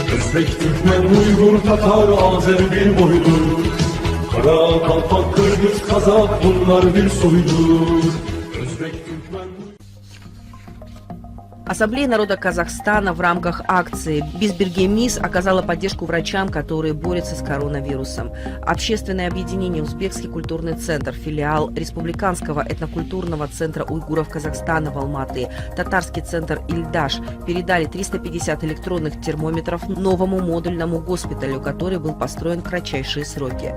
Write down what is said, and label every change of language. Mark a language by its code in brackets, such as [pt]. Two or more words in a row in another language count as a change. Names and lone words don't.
[tr] Özbek, Türkmen, Uygur, Tatar, Azer bir boydur. Kara, Kalpak, Kırgız, Kazak bunlar bir soydur. Özbek, Türkmen... [ru] Ассамблея народа Казахстана в рамках акции «Безбергемис» оказала поддержку врачам, которые борются с коронавирусом. Общественное объединение «Узбекский культурный центр», филиал Республиканского этнокультурного центра уйгуров Казахстана в Алматы, татарский центр «Ильдаш» передали 350 электронных термометров новому модульному госпиталю, который был построен в кратчайшие сроки.